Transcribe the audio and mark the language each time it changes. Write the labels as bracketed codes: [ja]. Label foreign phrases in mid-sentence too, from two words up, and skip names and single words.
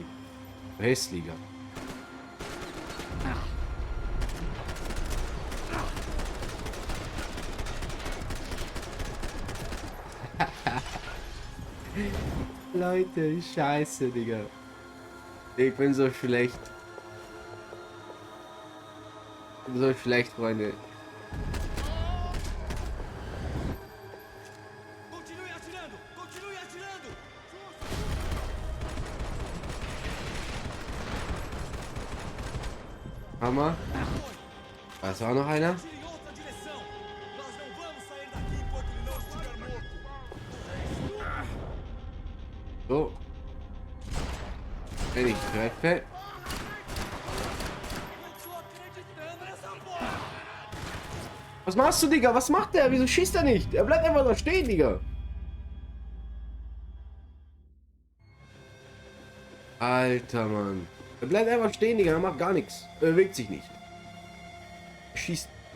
[de] Hässlicher. Leute, scheiße, Digga. Ich bin so schlecht. Ich bin so schlecht, Freunde. [pt] Continue atirando! Continue atirando! [de] Hammer. Da ist auch noch einer. [pt] Tire em outra direção! Nós não vamos sair daqui enquanto ele não estiver morto! [de] So. Wenn ich treffe. [pt] Não tô acreditando nessa porra! [de] Was machst du, Digga? Was macht der? Wieso schießt er nicht? Er bleibt einfach da stehen, Digga. Alter, Mann. Er bleibt einfach stehen, Digga. Er macht gar nichts. Er bewegt sich nicht. Er schießt.